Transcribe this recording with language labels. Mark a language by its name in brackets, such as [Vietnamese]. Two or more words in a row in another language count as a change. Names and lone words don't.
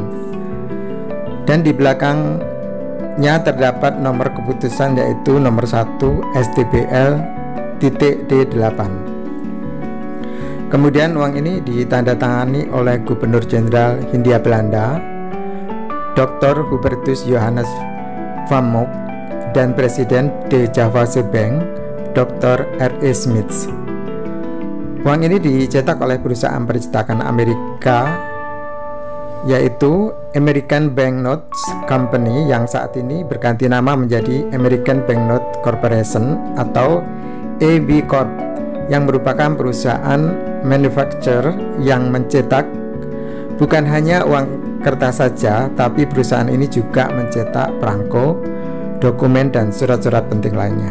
[Indonesian] Dan di belakang terdapat nomor keputusan, yaitu nomor 1 STBL.D8. Kemudian uang ini ditandatangani oleh Gubernur Jenderal Hindia Belanda Dr. Hubertus Johannes van Mook dan Presiden De Javase Bank Dr. R.E. Smith. Uang ini dicetak oleh perusahaan percetakan Amerika, yaitu American Banknotes Company, yang saat ini berganti nama menjadi American Banknote Corporation atau AB Corp, yang merupakan perusahaan manufacturer yang mencetak Bukan hanya uang kertas saja, tapi perusahaan ini juga mencetak perangko, dokumen, dan surat-surat penting lainnya.